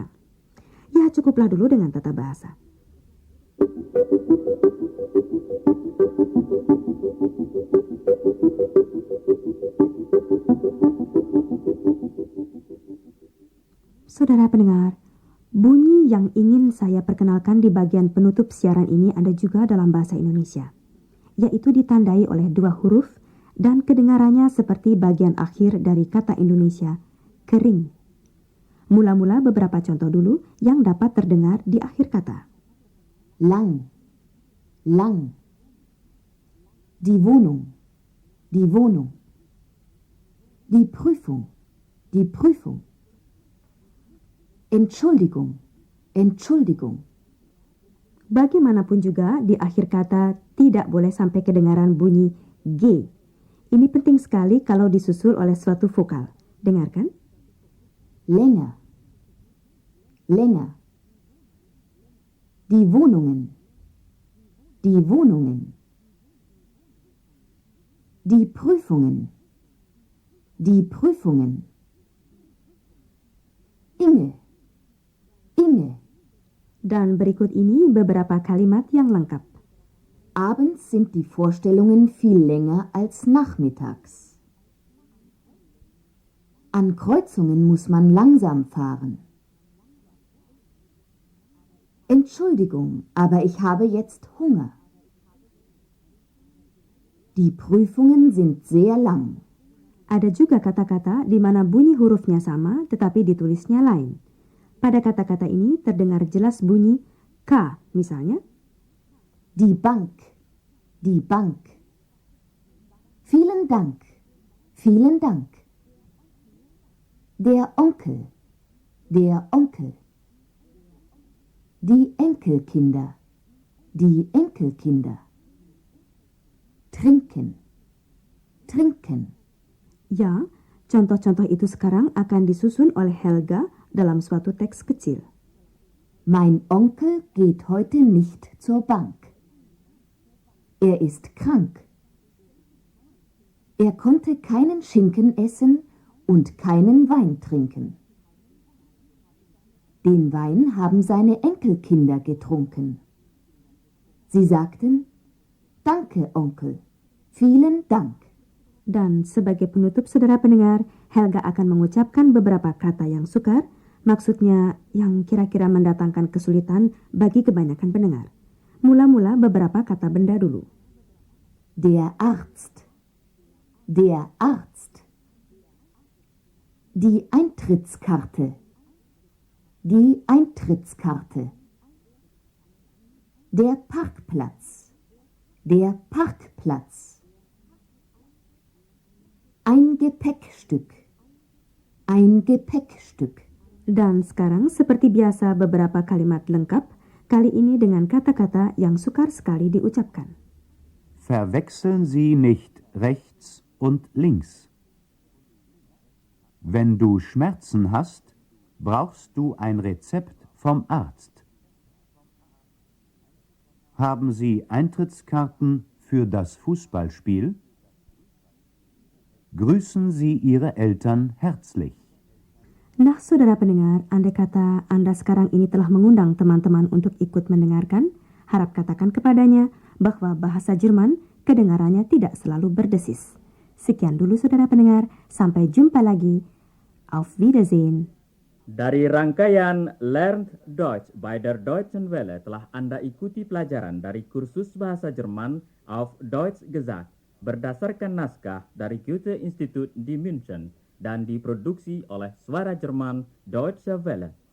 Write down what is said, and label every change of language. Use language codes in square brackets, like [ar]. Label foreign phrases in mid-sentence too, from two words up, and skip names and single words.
[id] Ya, cukuplah dulu dengan tata bahasa. Saudara pendengar, bunyi yang ingin saya perkenalkan di bagian penutup siaran ini ada juga dalam bahasa Indonesia, yaitu ditandai oleh dua huruf dan kedengarannya seperti bagian akhir dari kata Indonesia, kering. Mula-mula beberapa contoh dulu yang dapat terdengar di akhir kata. [de] Lang, lang. Die Wohnung, die Wohnung. Die Prüfung, die Prüfung. Entschuldigung, Entschuldigung. [id] Bagaimanapun juga di akhir kata tidak boleh sampai kedengaran bunyi G. Ini penting sekali kalau disusul oleh suatu vokal. Dengarkan. [de] Länger, länger. Die Wohnungen, die Wohnungen. Die Prüfungen, die Prüfungen. Inge, Inge. [id] Dan berikut ini beberapa kalimat yang lengkap. [de] Abends sind die Vorstellungen viel länger als nachmittags. An Kreuzungen muss man langsam fahren. Entschuldigung, aber ich habe jetzt Hunger. Die Prüfungen sind sehr lang. [id] Ada juga kata-kata di mana bunyi hurufnya sama tetapi ditulisnya lain. Pada kata-kata ini terdengar jelas bunyi K misalnya. [de] Die Bank, die Bank. Vielen Dank, vielen Dank. Der Onkel, der Onkel. Die Enkelkinder, die Enkelkinder. Trinken, trinken. [id] Ya, contoh-contoh itu sekarang akan disusun oleh Helga dalam suatu teks kecil. [de] Mein Onkel geht heute nicht zur Bank. Er ist krank. Er konnte keinen Schinken essen und keinen Wein trinken. Den Wein haben seine Enkelkinder getrunken. Sie sagten, Danke, Onkel. Vielen Dank. [id] Dan sebagai penutup, saudara pendengar, Helga akan mengucapkan beberapa kata yang sukar, maksudnya yang kira-kira mendatangkan kesulitan bagi kebanyakan pendengar. Mula-mula beberapa kata benda dulu. [de] Der Arzt. Der Arzt. Die Eintrittskarte. Die Eintrittskarte. Der Parkplatz. Der Parkplatz. Ein Gepäckstück. Ein Gepäckstück. [id] Dan sekarang seperti biasa beberapa kalimat lengkap, kali ini dengan kata-kata yang sukar sekali diucapkan. [de] Verwechseln Sie nicht rechts und links. Wenn du Schmerzen hast, brauchst du ein Rezept vom Arzt. Haben Sie Eintrittskarten für das Fußballspiel? Grüßen Sie Ihre Eltern herzlich. [id] Nah, saudara pendengar, andai kata Anda sekarang ini telah mengundang teman-teman untuk ikut mendengarkan, harap katakan kepadanya bahwa bahasa Jerman kedengarannya tidak selalu berdesis. Sekian dulu saudara pendengar, sampai jumpa lagi. [de] Auf Wiedersehen. [id] Dari rangkaian Lernt Deutsch bei der Deutschen Welle telah Anda ikuti pelajaran dari kursus bahasa Jerman auf Deutsch gesagt berdasarkan naskah dari Goethe Institut di München dan diproduksi oleh Suara Jerman Deutsche Welle.